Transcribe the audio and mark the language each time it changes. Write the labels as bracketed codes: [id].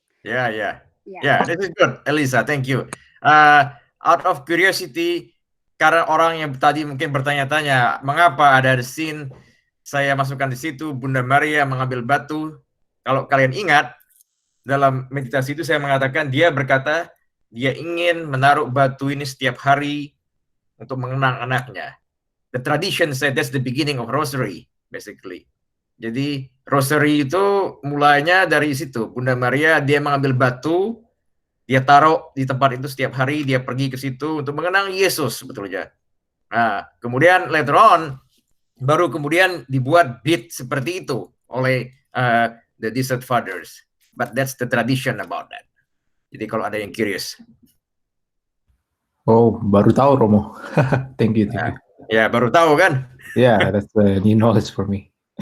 [en] Yeah, this is good, Elisa. Thank you. Out of curiosity, [id] karena orang yang tadi mungkin bertanya-tanya, mengapa ada scene saya masukkan di situ, Bunda Maria mengambil batu. Kalau kalian ingat, dalam meditasi itu saya mengatakan, dia berkata, dia ingin menaruh batu ini setiap hari untuk mengenang anaknya. [en] The tradition said that's the beginning of rosary, basically. [id] Jadi rosary itu mulainya dari situ. Bunda Maria dia mengambil batu, dia taruh di tempat itu setiap hari, dia pergi ke situ untuk mengenang Yesus sebetulnya. Nah, kemudian [en] later on [id] baru kemudian dibuat beat seperti itu oleh the Desert Fathers. [en] But that's the tradition about that. [id] Jadi kalau ada yang curious. Oh, baru tahu, Romo. [en] Thank you. [id] Ya, baru tahu kan? [en] Yeah, that's new knowledge for me.